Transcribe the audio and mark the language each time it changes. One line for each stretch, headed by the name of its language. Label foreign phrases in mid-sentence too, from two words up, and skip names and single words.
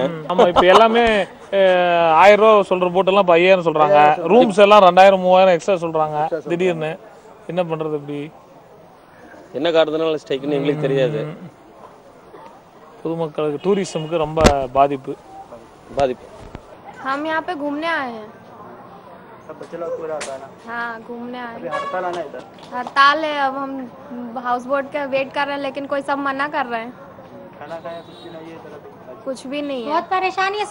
Tamil: ஆமாம், இப்போ எல்லாமே 1000 ரூபா சொல்கிற போட்டெல்லாம் இப்போ 5000 சொல்கிறாங்க. ரூம்ஸ் எல்லாம் 2000 3000 எக்ஸ்ட்ரா சொல்கிறாங்க திடீர்னு. என்ன பண்ணுறது? இப்படி என்ன காரணத்தினால ஸ்ட்ரைக்குன்னு எங்களுக்கு தெரியாது. பொதுமக்களுக்கு டூரிசமுக்கு ரொம்ப பாதிப்பு.
Hindi: हम यहाँ पे घूमने आए हैं। सब बच्चे लोग पूरा आता है ना? हाँ, घूमने आए हैं। हड़ताल है ना इधर? हड़ताल है, अब हम
English: house boat
Hindi: का वेट कर रहे हैं, लेकिन कोई सब मना कर रहे हैं। खाना खाया कुछ भी नहीं है। बहुत परेशानी है।